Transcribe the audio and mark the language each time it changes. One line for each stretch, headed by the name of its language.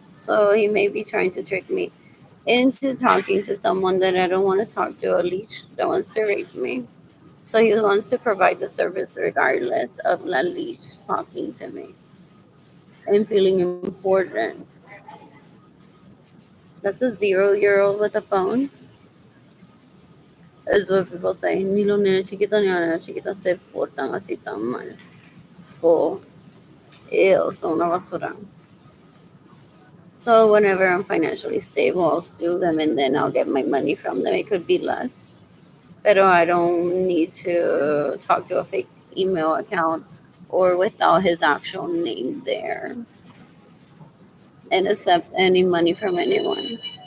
English: So he may be trying to trick me into talking to someone that I don't want to talk to, a leech that wants to rape me. So he wants to provide the service regardless of La Leech talking to me and feeling important. That's a 0-year-old with a phone, is what people say.
Spanish: Ni los nenes chiquitos ni las nenas chiquitas se portan así tan mal. Full. Ew, son una basura.
English: So whenever I'm financially stable, I'll sue them and then I'll get my money from them. It could be less. Pero I don't need to talk to a fake email account or without his actual name there and accept any money from anyone.